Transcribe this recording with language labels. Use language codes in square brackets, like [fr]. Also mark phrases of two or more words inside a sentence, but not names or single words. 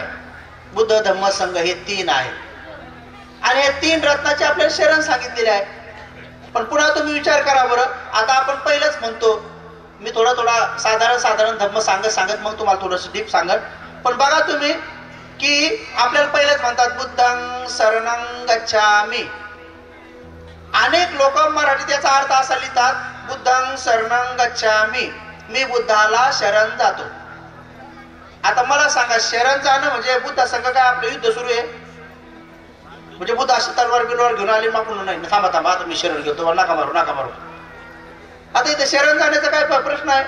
[mr] बुद्ध धम्म संघ हे 3 आहे आणि हे 3 रत्नाचे आपल्याला शरण सांगितलेले आहे. पण पुन्हा तुम्ही विचार करा बरं, आता आपण पहिलंच म्हणतो, मी थोडा साधारण धम्म सांगत मग तुम्हाला थोडंसं डीप सांगत. पण बघा तुम्ही की आपल्याला पहिलेच म्हणतात [pi] बुद्धं शरणं गच्छामि. [mr] अनेक लोक मराठीत याचा अर्थ असा लिहितात, [pi] बुद्धं शरणं गच्छामि, [mr] मी बुद्धाला शरण जातो. आता मला सांगा, शरण जाणं म्हणजे बुद्धा संघ काय आपलं युद्ध सुरू आहे? म्हणजे बुद्ध अशी तलवार बिलवार घेऊन आली मागून नाही, थांबा आता मी शरण घेतो, नका मारू. आता इथे शरण जाण्याचा काय प्रश्न आहे?